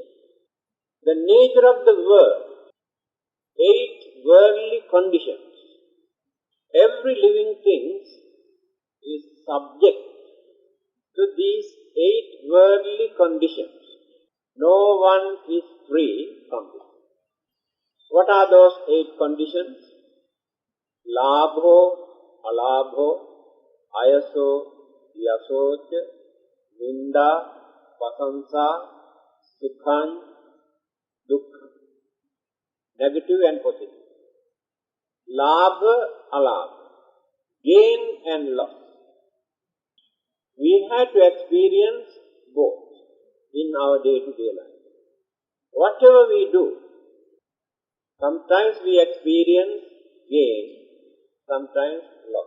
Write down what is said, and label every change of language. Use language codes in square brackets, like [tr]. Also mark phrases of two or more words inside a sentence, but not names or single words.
[en] The nature of the world, 8 worldly conditions. Every living thing is subject to these 8 worldly conditions. No one is free from this. What are those 8 conditions? [pi] Labho, alabho, ayaso, yasocha, ninda, pasansa, sukhan, dukkha. [en] Negative and positive. Labha alarm, gain and loss. We had to experience both in our day-to-day life. Whatever we do, sometimes we experience gain, sometimes loss.